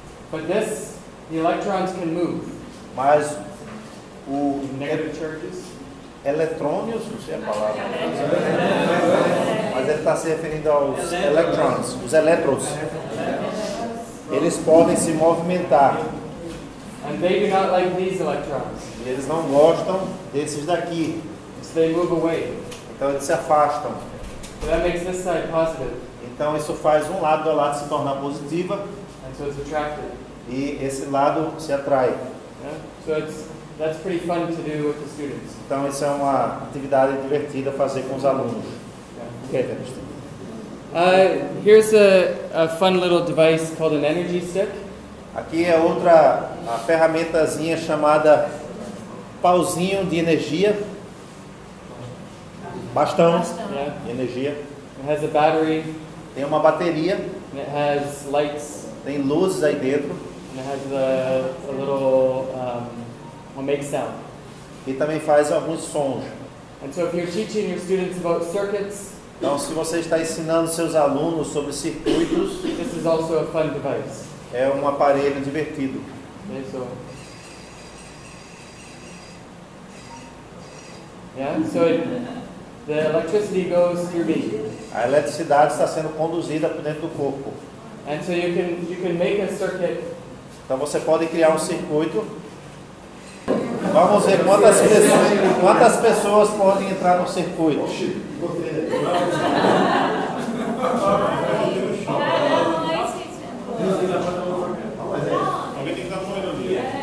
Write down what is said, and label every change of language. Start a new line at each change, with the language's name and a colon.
English: but the electrons can move.
Portuguese: mas o
English: Negative charges.
Portuguese: eletrônios, não sei a palavra, mas ele está se referindo aos electrons, os elétrons. Eles podem se movimentar.
English: And they do not like these electrons.
Portuguese: E eles não gostam desses daqui.
English: So they move away.
Portuguese: Então eles se afastam.
English: So that makes this side positive.
Portuguese: Então isso faz um lado da lata se tornar positiva
English: And so it's attracted.
Portuguese: e esse lado se atrai.
English: Yeah? So that's pretty fun to do with the students.
Portuguese: Então isso é uma atividade divertida fazer com os alunos.
English: Yeah. Okay. Here's a fun little device called an energy stick.
Portuguese: Aqui é outra a ferramentazinha chamada pauzinho de energia. Bastão
English: Yeah.
Portuguese: de energia.
English: It has a battery.
Portuguese: Tem uma bateria,
English: And it has lights.
Portuguese: tem luzes aí dentro
English: And it has a little will make sound.
Portuguese: e também faz alguns sons.
English: And so if you're teaching your students about circuits,
Portuguese: Então, se você está ensinando seus alunos sobre circuitos,
English: this is also a fun device.
Portuguese: é um aparelho divertido.
English: Okay, so yeah, so the electricity goes through me,
Portuguese: A eletricidade está sendo conduzida por dentro do corpo.
English: and so you can make a circuit.
Portuguese: Então, você pode criar um circuito. Vamos ver quantas pessoas podem entrar no circuito. Alguém tem que dar uma ironia.